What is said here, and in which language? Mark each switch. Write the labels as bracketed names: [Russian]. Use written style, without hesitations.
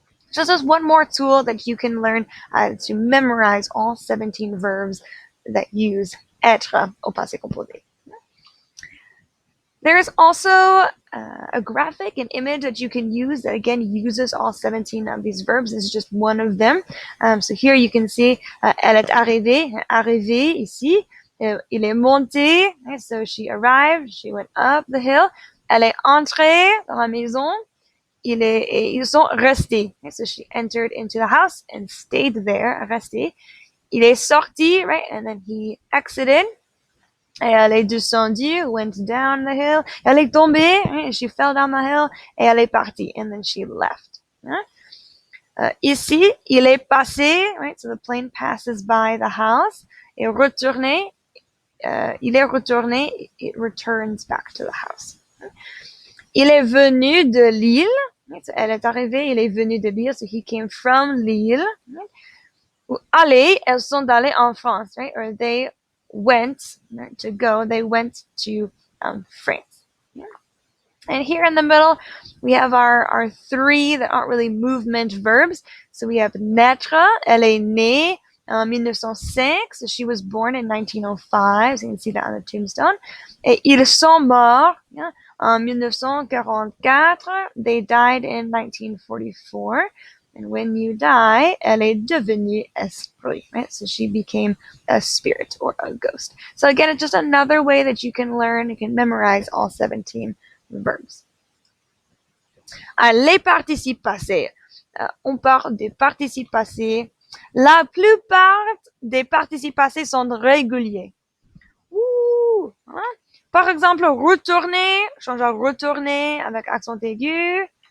[English] So this is one more tool that you can learn to memorize all 17 verbs that use [French] être au passé composé. [English] There is also a graphic, an image that you can use that again uses all 17 of these verbs. This is just one of them. So here you can see [French] elle est arrivée, arrivée ici. Il est monté, [English] right? So she arrived, she went up the hill. [French] Elle est entrée dans la maison. Ils sont restés. [English] Okay, so she entered into the house and stayed there, resté. [French] Il est sorti, [English] right? And then he exited. [French] Et elle est descendue, [English] went down the hill. [French] Elle est tombée, [English] right? She fell down the hill. [French] Et elle est partie, [English] and then she left. [French] Ici, il est passé, [English] right? So the plane passes by the house. [French] Et retourné, il est retourné, [English] it returns back to the house. [French] Il est venu de l'île. So elle est arrivée, il est venu de l'île. [English] So he came from [French] l'île. Ou aller, elles sont allées en France, [English] right? Or they went, right, to go, they went to France. Yeah. And here in the middle, we have our three that aren't really movement verbs. So we have naître, [French] elle est née en 1905, [English] so she was born in 1905, so you can see that on the tombstone. [French] Et ils sont morts, [English] yeah, [French] en 1944, [English] they died in 1944. And when you die, [French] elle est devenue esprit, [English] right? So she became a spirit or a ghost. So again, it's just another way that you can learn, you can memorize all 17 verbs. [French] Les participes passés. On parle des participes passés. La plupart des participes passés sont réguliers. Ouh, hein? Par exemple, retourner, change à retourner avec accent aigu.